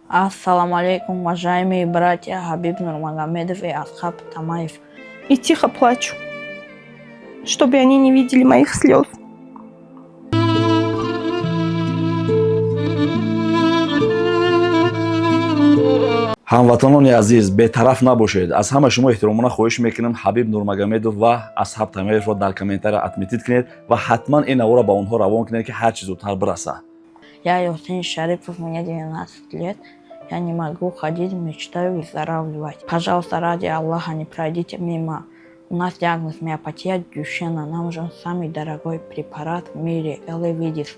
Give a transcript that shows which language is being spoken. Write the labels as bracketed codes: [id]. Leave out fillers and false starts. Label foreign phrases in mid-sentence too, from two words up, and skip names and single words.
[ar] السلام عليكم, [ru] уважаемые братья Хабиб Нурмагомедов и Асхаб Тамаев. И тихо плачу, чтобы они не видели моих слез. [tg] ҳамватанони азиз, бетараф набошед. Аз ҳама шумо эҳтиромона хоҳиш мекунам Хабиб Нурмагомедов ва Асхаб Тамаевро дар комментария отметид кунед ва ҳатман ин авора ба онҳо равон кунед ки ҳар чӣ зудтар бираса. [ru] Я Юсейн Шарипов, мне 19 лет. Я не могу ходить, мечтаю выздоравливать. Пожалуйста, ради Аллаха, не пройдите мимо. У нас диагноз миопатия Дюшена. Нам нужен самый дорогой препарат в мире, Элевидис.